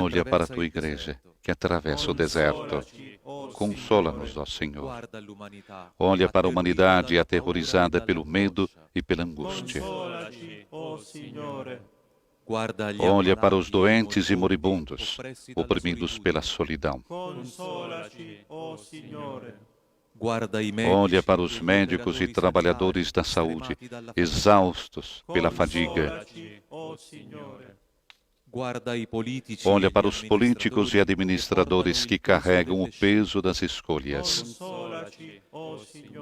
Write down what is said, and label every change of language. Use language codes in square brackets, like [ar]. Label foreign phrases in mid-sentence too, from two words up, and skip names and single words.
[pt] Olha para a [it] attraversa [pt] tua [it] il [pt] igreja [it] deserto. [pt] que atravessa o deserto. [it] Consolaci, o [pt] Consola-nos, ó Senhor. [it] Guarda l'umanità, [pt] Olha para a humanidade [it] atterrita [pt] aterrorizada [it] dalla [pt] pelo [it] paura e [pt] medo [it] dall'angoscia. [pt] e pela angústia. [it] Consolaci, o Signore. Guarda gli [pt] Olha para os [it] ammalati, [pt] doentes e [it] moribundi, [pt] moribundos, [it] oppressi dalla [pt] oprimidos pela [it] solitudine. [pt] solidão. [it] Consolaci, o Signore. Guarda i medici [pt] Olha para [it] e [pt] os [it] gli [pt] médicos e [it] operatori [pt] trabalhadores da [it] sanitari, [pt] saúde, [it] stremati dalla fatica. [pt] exaustos pela fadiga. [it] Consolaci, o Signore. Guarda i politici [pt] Olha [it] e [pt] para [it] gli [pt] os políticos e administradores que carregam o peso das escolhas. [it] Consolaci, o Signore.